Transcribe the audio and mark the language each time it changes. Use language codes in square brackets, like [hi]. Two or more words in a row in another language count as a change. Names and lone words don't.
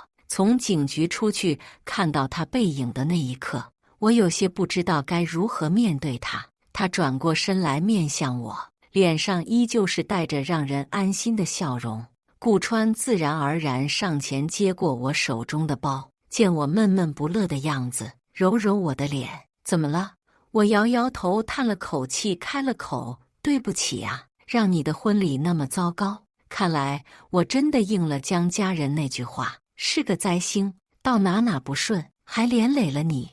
[zh] 從警局出去，看到他背影的那一刻，我有些不知道該如何面對他。他轉過身來面向我，臉上依舊是帶着讓人安心的笑容。顧川自然而然上前接過我手中的包，見我悶悶不樂的樣子，揉揉我的臉。怎麼了？我搖搖頭，嘆了口氣，開了口：對不起啊，讓你的婚禮那麼糟糕。看來我真的應了江家人那句話，是個災星，到哪不順，還連累了你。